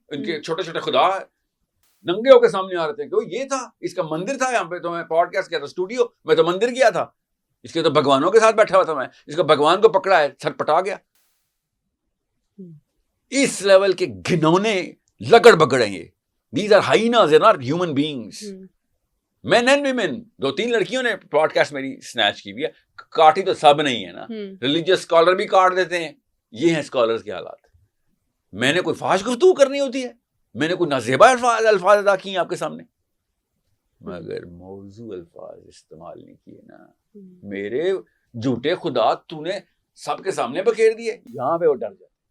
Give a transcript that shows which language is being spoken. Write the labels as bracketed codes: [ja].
[ur] ان کے چھوٹے چھوٹے خدا ننگے ہو کے سامنے آ رہے ہیں کہ یہ تھا, اس کا مندر تھا یہاں پہ, تو میں پوڈ کاسٹ کیا تھا اسٹوڈیو, میں تو مندر گیا تھا, اس کے تو بھگوانوں کے ساتھ بیٹھا ہوا تھا میں, اس کا بھگوان کو پکڑا ہے, چھٹ پٹا گیا. اس لیول کے گھنونے لکڑ بگڑ ہیں یہ. [en] These are hyenas, they're not human beings. Men and women, [ur] 2-3 لڑکیوں نے پوڈ کاسٹ میری سنیچ کی بھی ہے. کاٹی تو سب نہیں ہے نا, ریلیجیس اسکالر بھی کاٹ دیتے ہیں. یہ ہیں اسکالرز کے حالات. میں نے کوئی فحش گفتگو کرنی ہوتی ہے, میں نے کوئی نازیبا الفاظ ادا کیے آپ کے سامنے, مگر موضوع الفاظ استعمال نہیں کیے نا, میرے جھوٹے خدا تو نے سب کے سامنے بکھیر دیے. یہاں پہ وہ ڈر جاتے.